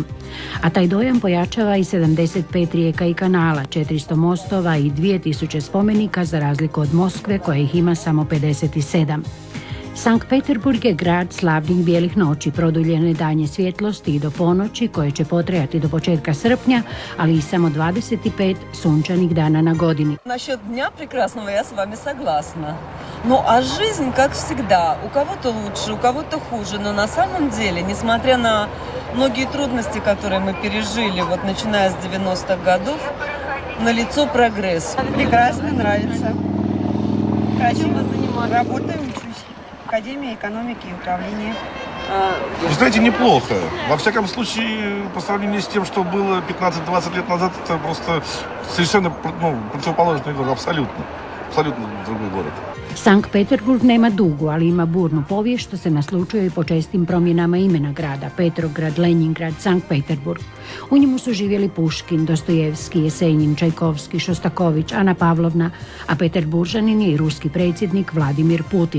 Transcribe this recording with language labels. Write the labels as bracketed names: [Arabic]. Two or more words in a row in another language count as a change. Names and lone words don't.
[Croatian] A taj dojam pojačava i 75 rijeka i kanala, 400 mostova i 2000 spomenika, za razliku od Moskve koja ih ima samo 57. Sankt Peterburg je grad slavnih bijelih noći, produljene danje svjetlosti i do ponoći, koje će potrajati do početka srpnja, ali i samo 25 sunčanih dana na godini. [Russian] Насчет дня прекрасного я с вами согласна. Ну а жизнь, как всегда, у кого-то лучше, у кого-то хуже, но на самом деле, несмотря на многие трудности, которые мы пережили, вот начиная с 90-х годов, налицо прогресс. Прекрасно, нравится. Чем вы занимаетесь? Работаю, учусь. Академия экономики и управления. Вы знаете, неплохо. Во всяком случае, по сравнению с тем, что было 15-20 лет назад, это просто совершенно противоположный город, абсолютно другой город. [Croatian] Sankt Peterburg nema dugu, ali ima burnu povijest, što se naslučuje i po čestim promjenama imena grada: Petrograd, Leningrad, Sankt Peterburg. U njemu su živjeli Puškin, Dostojevski, Jesenjin, Čajkovski, Šostaković, Ana Pavlovna, a Peterburžanin je i ruski predsjednik Vladimir Putin.